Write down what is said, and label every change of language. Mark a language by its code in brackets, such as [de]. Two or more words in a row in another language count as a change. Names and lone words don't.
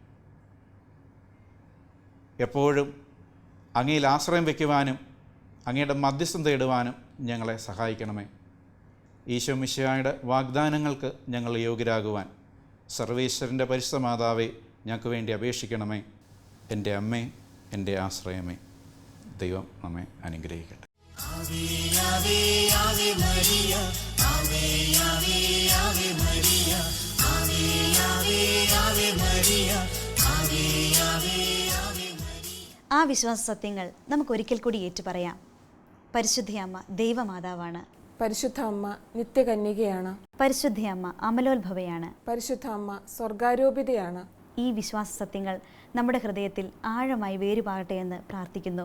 [ml] എപ്പോഴും അങ്ങയിൽ ആശ്രയം വയ്ക്കുവാനും അങ്ങയുടെ മധ്യസ്ഥം തേടുവാനും ഞങ്ങളെ സഹായിക്കണമേ. ഈശോ മിശിഹായുടെ വാഗ്ദാനങ്ങൾക്ക് ഞങ്ങൾ യോഗ്യരാകുവാൻ സർവേശ്വരൻ്റെ പരിശുദ്ധ മാതാവേ ഞങ്ങൾക്ക് വേണ്ടി അപേക്ഷിക്കണമേ. എൻ്റെ അമ്മേ, എൻ്റെ ആശ്രയമേ. ദൈവം നമ്മെ അനുഗ്രഹിക്കട്ടെ. [la] Ave, Ave, Ave Maria, Ave, Ave, Ave Maria, Ave, Ave, Ave Maria, Ave, Ave, Ave Maria. [ml] ആ വിശ്വാസ സത്യങ്ങൾ നമുക്കൊരിക്കൽ കൂടി ഏറ്റുപറയാം. പരിശുദ്ധ അമ്മ ദൈവമാതാവാണ്. പരിശുദ്ധ അമ്മ നിത്യകന്യകയാണ്. പരിശുദ്ധ അമ്മ അമലോത്ഭവയാണ്. പരിശുദ്ധ അമ്മ സ്വർഗാരോപിതയാണ്. ഈ വിശ്വാസ സത്യങ്ങൾ നമ്മുടെ ഹൃദയത്തിൽ ആഴമായി വേരുപാകട്ടെ എന്ന് പ്രാർത്ഥിക്കുന്നു.